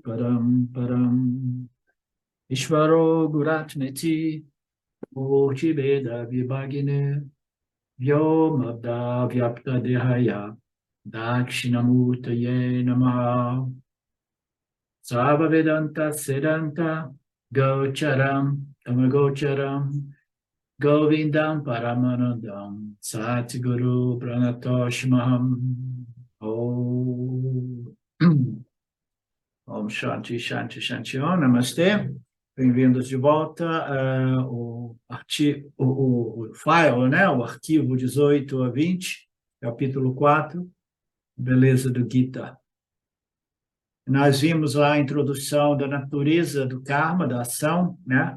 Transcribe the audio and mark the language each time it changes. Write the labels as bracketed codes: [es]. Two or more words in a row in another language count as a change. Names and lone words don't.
[sa] परम् ईश्वरो गुरात्मेति मूर्ति वेद विभागिने व्योमब्द व्याप्त देहाय दक्षिणामूर्तये नमः सव वेदान्त सेदान्त गोचरं तमगोचरं गोविन्दं परमानन्दं सद्गुरु प्रणतोस्महम् ॐ ॐ शान्ति शान्ति शान्ति ॐ नमस्ते. [pt] Bem-vindos de volta. O file, né? O arquivo 18 a 20, capítulo 4, beleza do Gita. Nós vimos lá a introdução da natureza do karma, da ação, né?